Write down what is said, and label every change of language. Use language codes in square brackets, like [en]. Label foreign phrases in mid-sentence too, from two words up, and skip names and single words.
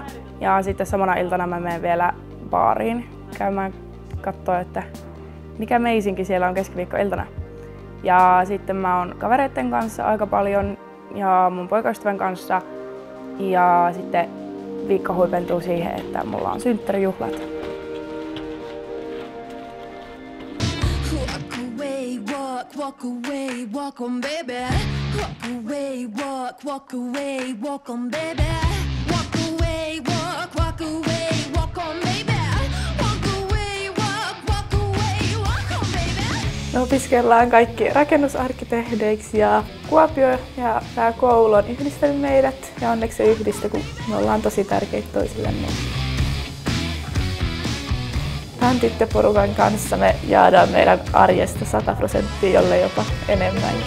[fi] Ja sitten samana iltana mä menen vielä baariin käymään katsoa, että mikä meisinki siellä on keskiviikkoiltana. Ja sitten mä oon kavereitten kanssa aika paljon ja mun poikaystävän kanssa. Ja sitten viikko huipentuu siihen, että mulla on synttärijuhlat. [en] Walk away, walk on baby. Walk away, walk away, walk on baby. Walk away, walk away, walk on baby. Walk away, walk away, walk on baby. [fi] Me opiskellaan kaikki rakennusarkkitehdeiksi ja Kuopio ja tää koulu on yhdistänyt meidät. Ja onneksi se yhdistä, kun me ollaan tosi tärkeitä toisillemme. Tämän tyttöporukan kanssa me jaadaan meidän arjesta 100%, jolle jopa enemmänkin.